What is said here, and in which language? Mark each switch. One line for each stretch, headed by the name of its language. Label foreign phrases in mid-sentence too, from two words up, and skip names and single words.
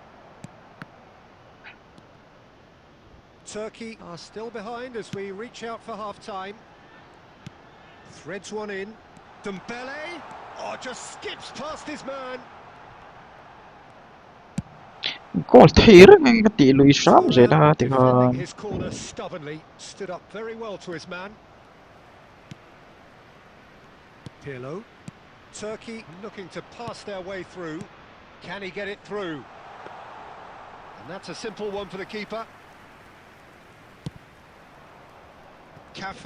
English: Turkey are still behind as we reach out for half-time. Threads one in. Dembele! Oh, just skips past his man.
Mizo: goal thir ngai ka ti lui sam je la ti ka
English: Defending his corner stubbornly, stood up very well to his man. Pirlo. Turkey looking to pass their way through. Can he get it through? And that's a simple one for the keeper. Cafu.